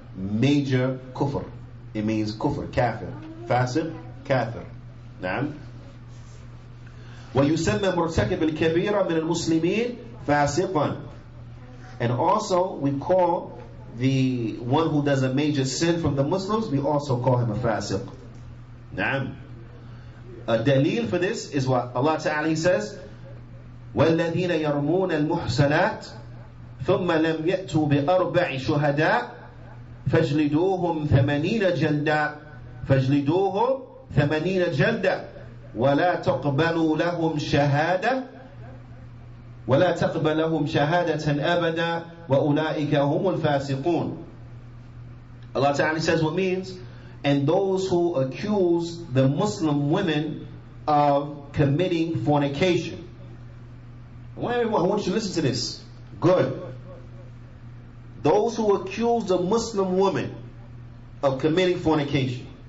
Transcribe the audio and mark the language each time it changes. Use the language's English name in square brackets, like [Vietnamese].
[English] Major kufr. It means kufr, kafir. Fasiq, kafir. Naam. [Arabic] وَيُسَمَّى مُرْتَكِبِ الْكَبِيرَ مِنَ الْمُسْلِمِينَ فَاسِقًا. [English] And also we call the one who does a major sin from the Muslims, we also call him a fasiq. Naam. A dalil for this is what Allah Ta'ala, He says, [Arabic] وَالَّذِينَ يَرْمُونَ الْمُحْسَنَاتِ ثُمَّ لَمْ يَأْتُوا بِأَرْبَعِ شُهَدَاء فَاجْلِدُوهُمْ 80 جَلْدًا فَاجْلِدُوهُمْ 80 جَلْدًا وَلَا تَقْبَلُوا لَهُمْ شَهَادَةً وَلَا تَقْبَلْ لَهُمْ شَهَادَةً أَبَدًا وَأُولَٰئِكَ هُمُ الْفَاسِقُونَ. [English] Allah Ta'ala says what means, and those who accuse the Muslim women of committing fornication. I want you to listen to this. Good. Those who accuse the Muslim woman of committing fornication.